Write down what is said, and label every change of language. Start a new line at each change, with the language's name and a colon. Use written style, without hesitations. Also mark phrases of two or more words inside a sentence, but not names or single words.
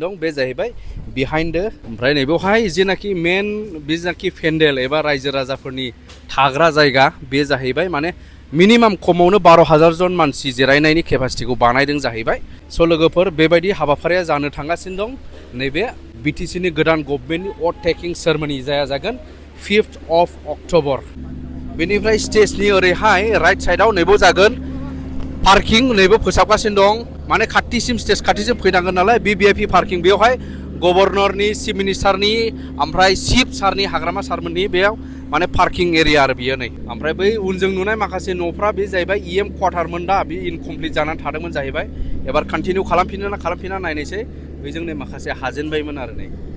Bodo: दं बे जाहैबाय बिहाइन्ड ओमफ्राय नैबेवहाय जेनाखि मेन जेनाखि पेन्डेल एबा रायजो राजाफोरनि थाग्रा जायगा बे जाहैबाय माने मिनिमाम खमावनो 12,000 जन मानसि जिरायनायनि केपासिटिखौ बानायदों जाहैबाय स' लोगोफोर बेबायदि हाबाफारिया जानो थांगासिनो दं नैबे BTC नि गोदान गभर्नमेन्टनि
English: oath taking ceremony
Bodo: जागोन 5th of October बेनिफ्राय स्टेजनि ओरैहाय
English: right sideआव
Bodo: नैबो जागोन पार्किं नैबो फोसाबगासिनो दं माने स्टेज खाथिसिम फैनांगोन नालाय VVIP पार्किं बेयावहाय गभर्नरनि
English: chief ministerनि
Bodo: ओमफ्राय चिफ सारनि हाग्रामा सारमोननि बेयाव माने
English: parking area
Bodo: आरो बियो नै ओमफ्राय बै उनजों नुनाय माखासे न'फ्रा बे जाहैबाय EM क्वार्टारमोन दा बे इनकमप्लिट जानानै थादोंमोन जाहैबाय एबार कन्टिनिउ खालामफिनना नायनोसै बेजों नै माखासे हाजेनबायमोन आरो नै